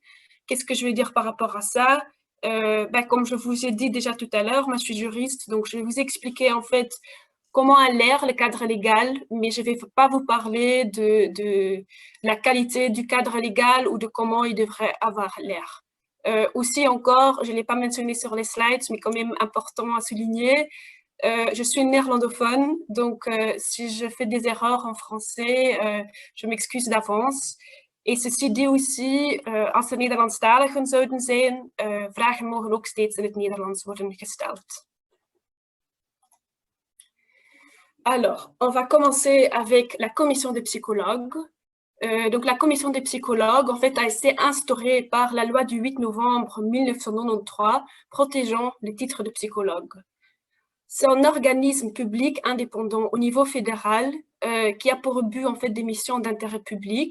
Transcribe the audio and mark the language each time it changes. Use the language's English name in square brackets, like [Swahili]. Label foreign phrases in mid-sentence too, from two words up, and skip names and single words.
[French] Qu'est-ce que je vais dire par rapport à ça? Comme je vous ai dit déjà tout à l'heure, moi je suis juriste, donc je vais vous expliquer en fait comment a l'air le cadre légal, mais je ne vais pas vous parler de la qualité du cadre légal ou de comment il devrait avoir l'air. Aussi encore, je ne l'ai pas mentionné sur les slides, mais quand même important à souligner, je suis néerlandophone, donc si je fais des erreurs en français, je m'excuse d'avance. Et ceci dit aussi, [Dutch] als er Nederlandstaligen zouden zijn, vragen mogen ook steeds in het Nederlands worden gesteld. [French] Alors, on va commencer avec la commission des psychologues. Donc, la commission des psychologues, en fait, a été instaurée par la loi du 8 novembre 1993, protégeant le titre de psychologue. C'est un organisme public indépendant au niveau fédéral qui a pour but en fait des missions d'intérêt public.